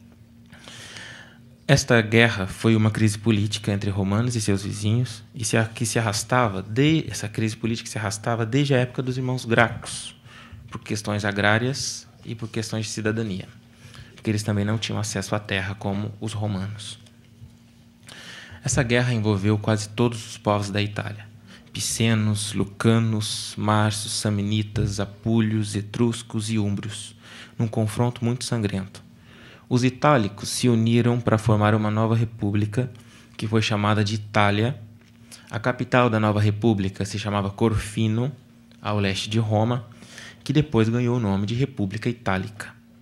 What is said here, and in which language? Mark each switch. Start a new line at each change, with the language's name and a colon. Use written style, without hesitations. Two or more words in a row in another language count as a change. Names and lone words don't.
Portuguese: Esta guerra foi uma crise política entre romanos e seus vizinhos, essa crise política se arrastava desde a época dos irmãos Gracos, por questões agrárias e por questões de cidadania, porque eles também não tinham acesso à terra como os romanos. Essa guerra envolveu quase todos os povos da Itália: picenos, lucanos, marcios, samnitas, apúlios, etruscos e úmbrios, num confronto muito sangrento. Os itálicos se uniram para formar uma nova república, que foi chamada de Itália. A capital da nova república se chamava Corfino, ao leste de Roma, que depois ganhou o nome de República Itálica.